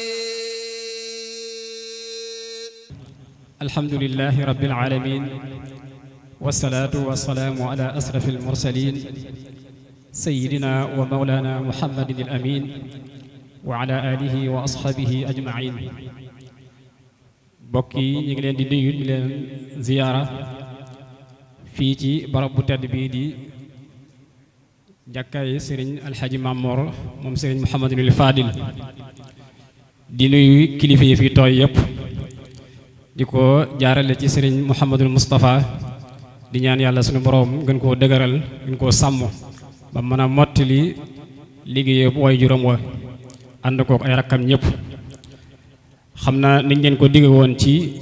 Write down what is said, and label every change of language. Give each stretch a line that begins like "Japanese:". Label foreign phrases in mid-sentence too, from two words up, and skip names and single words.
Arabic: الحمد لله رب العالمين والصلاة والسلام على أشرف المرسلين سيدنا ومولانا محمد الأمين وعلى آله وأصحابه أجمعين
Wolof: bokki ñu ngi leen di nuyu di leen ziyaara fii ci barab bu tedd bii di jàkkaay sëriñ alxaaji Mamor moom sëriñ Mouhamadul Fadil di nuyu kilifa yi fi tooy yëpp di ko jaarale ci sëriñ Mouhamadul Moustapha di ñaan yàlla suñu boroom gën koo dëgëral gën koo sàmm ba mën a mottali liggéey bu way juróom wa ànd kook ay rakkam ñëpp xam naa niñ leen ko digge woon ci